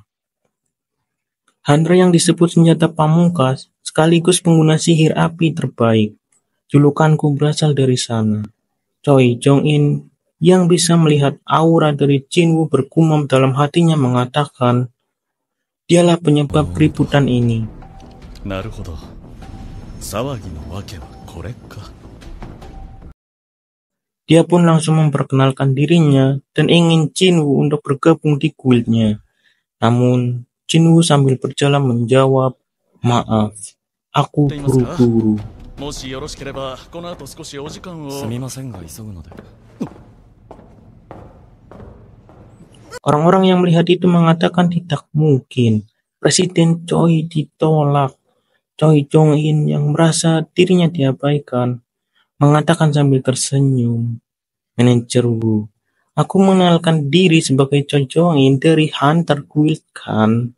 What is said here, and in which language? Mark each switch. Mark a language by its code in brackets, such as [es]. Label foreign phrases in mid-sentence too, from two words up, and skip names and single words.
[id] Hunter yang disebut senjata pamungkas sekaligus pengguna sihir api terbaik. Julukanku berasal dari sana. Choi Jong-in yang bisa melihat aura dari Jinwoo bergumam dalam hatinya mengatakan, dialah penyebab keributan ini. [ja] なるほど。騒ぎのわけはこれか。 [id] Dia pun langsung memperkenalkan dirinya dan ingin Jinwoo untuk bergabung di guildnya. Namun, Jinwoo sambil berjalan menjawab, maaf, aku buru-buru. [ja] もしよろしければこの後少しお時間を。すみませんが急ぐので。 [id] Orang-orang yang melihat itu mengatakan tidak mungkin. Presiden Choi ditolak. Choi Jong-in yang merasa dirinya diabaikan, mengatakan sambil tersenyum. Manajer Wu, aku mengenalkan diri sebagai Choi Jong-in dari Hunter Guild kan?